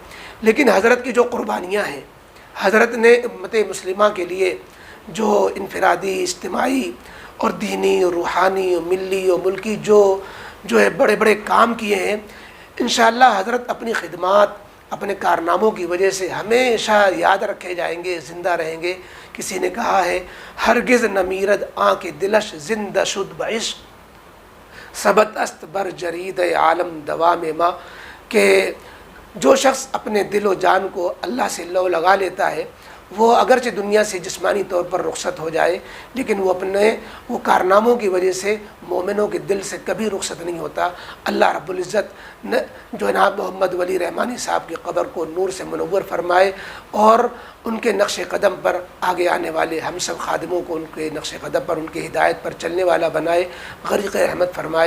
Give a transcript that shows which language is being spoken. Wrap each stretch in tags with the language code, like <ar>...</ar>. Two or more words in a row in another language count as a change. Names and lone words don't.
<ur>لیکن حضرت کی جو قربانیاں ہیں، حضرت نے امت مسلمہ کے لیے جو انفرادی، اجتماعی اور دینی اور روحانی اور ملی اور ملکی جو ہے بڑے بڑے کام کیے ہیں، انشاءاللہ حضرت اپنی خدمات، اپنے کارناموں کی وجہ سے ہمیشہ یاد رکھے جائیں گے، زندہ رہیں گے. کسی نے کہا ہے</ur> <fa>ہرگز نمیرد آنکھ دلش زندہ شد بعشق ثبت است بر جرید عالم دوام ما،</fa> <ur>کہ جو شخص اپنے دل و جان کو اللہ سے لو لگا لیتا ہے وہ اگرچہ دنیا سے جسمانی طور پر رخصت ہو جائے، لیکن وہ کارناموں کی وجہ سے مومنوں کے دل سے کبھی رخصت نہیں ہوتا. اللہ رب العزت جناب محمد ولی رحمانی صاحب کی قبر کو نور سے منور فرمائے اور ان کے نقش قدم پر آگے آنے والے ہم سب خادموں کو ان کے نقش قدم پر، ان کی ہدایت پر چلنے والا بنائے، غریق رحمت فرمائے.</ur>